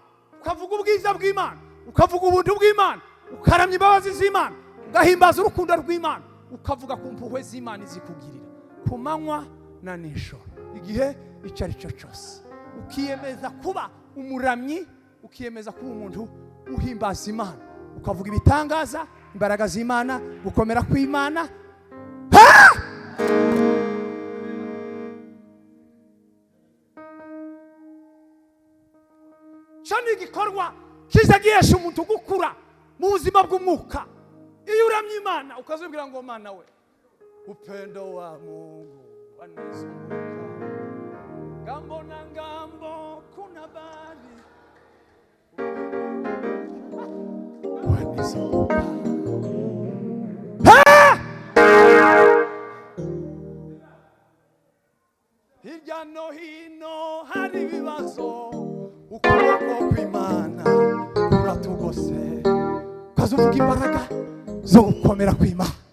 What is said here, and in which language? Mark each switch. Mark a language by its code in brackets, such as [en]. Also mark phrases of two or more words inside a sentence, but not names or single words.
[rw] ukavuga ubwiza bw'Imana, ukavuga ubuntu bw'Imana, ukaramya imbabazi z'Imana, ugahimbaza urukundo rw'Imana, ukavuga ku mpuhwe z'Imana izikugirira ku manywa na nijoro, igihe icyo ari cyo cyose, ukiyemeza kuba umuramyi, ukiyemeza kuba umuntu uhimbaza Imana, ukavuga ibitangaza, imbaraga z'Imana, gukomera kw'Imana. Cyane igikorwa kiza gihesha umuntu gukura mu buzima bw'umwuka. Iyo uramye Imana ukazubwira ngo Mana we, [sw] upendo wa Mungu wanizunguka, ngambo na ngambo kuna bali wanizunguka. [rw] Hirya no hino hari ibibazo, ukuboko kw'Imana kuratugose, ukazuvuga imbaraga zo gukomera kw'Imana.